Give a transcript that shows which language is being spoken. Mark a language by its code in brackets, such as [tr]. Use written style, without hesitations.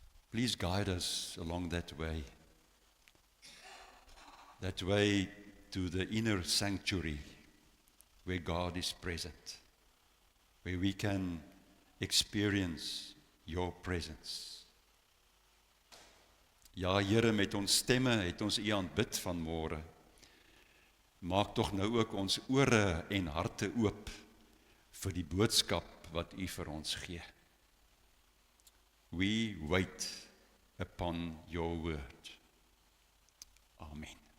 [en] Please guide us along that way to the inner sanctuary where God is present, where we can experience your presence. [af] Ja, Here, met ons stemme het ons U aanbid vanmôre. Maak tog nou ook ons ore en harte oop vir die boodskap wat U vir ons gee. [en] We wait upon your word. Amen.